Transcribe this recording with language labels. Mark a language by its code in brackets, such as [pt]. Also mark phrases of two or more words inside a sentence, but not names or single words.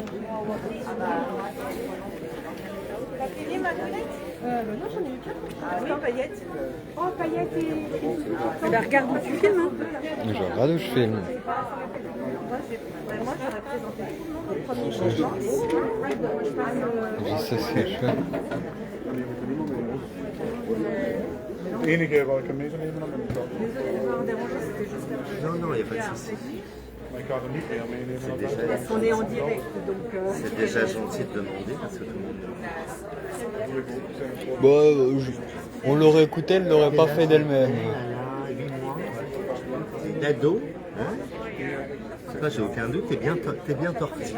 [fr] Non, j'en ai eu 4. Oui, paillettes. Oh, paillettes et... Eh ben, regarde où tu filmes. Hein. Je regarde où je filme. Moi, j'aurais présenté tout le monde au premier changement. Je sais ce que je fais. [nl] De enige waar ik hem mee zou nemen, dan ben ik wel. [fr] Non, non, il n'y a pas de souci. [nl] Maar ik ga er niet meer meenemen. [fr] C'est déjà, On est en direct, donc... c'est déjà gentil de demander parce que tout le monde. Bon, on l'aurait écouté, elle ne l'aurait pas fait d'elle-même. L'ado, hein? Toi, j'ai aucun doute, t'es bien tortillé.